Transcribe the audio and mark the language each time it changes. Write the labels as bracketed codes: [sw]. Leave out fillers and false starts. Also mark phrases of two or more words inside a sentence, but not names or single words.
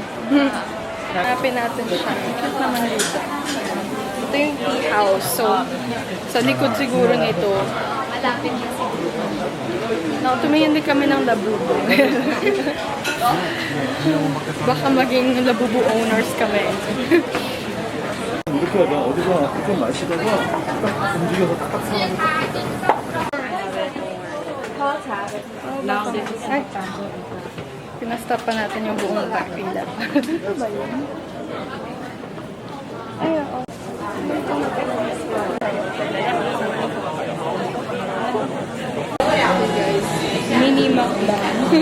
[tl] Hanapin natin siya. Cute naman dito. Ito yung tea house. So, sa likod siguro nito. Malapit na No, tumingin din kami ng labubu. Baka maging labubu owners kami. [ko] 이렇게 하다 어디서 좀 마시다가 딱 움직여서 딱 [tl] Ay, pinastop pa natin yung buong pila. Ano ba yun? Ay, oo. [en] Okay guys, [tl] mini mukbang.